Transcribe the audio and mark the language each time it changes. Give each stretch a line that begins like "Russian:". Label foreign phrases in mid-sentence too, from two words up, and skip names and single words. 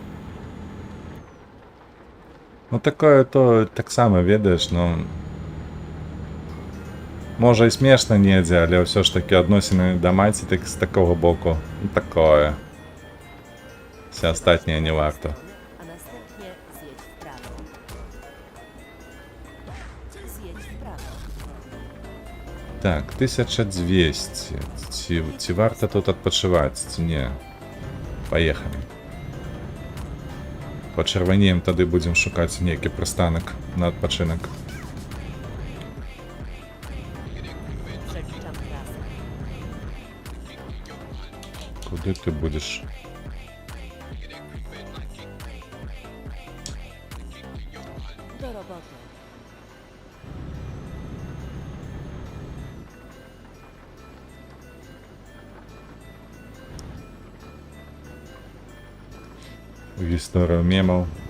Ukrainian: Ну такое то так само, ведаєш, ну. Може і смішно недзе, але все ж таки відносини до маті так, з такого боку. Ну такое. Все остальне не варто.
Polish: A następnie zjedź w prawo. Zjedź w prawo.
Ukrainian: Так, 1200. Ці варто тут відпочивати, ці ні. Поїхали. Почервоніємо, тоді будемо шукати некий пристанок на відпочинок.
Polish: Przeczyszczam trasę.
Ukrainian: Куди ти будеш?
Polish: Do roboty.
Ukrainian: В історію мемов.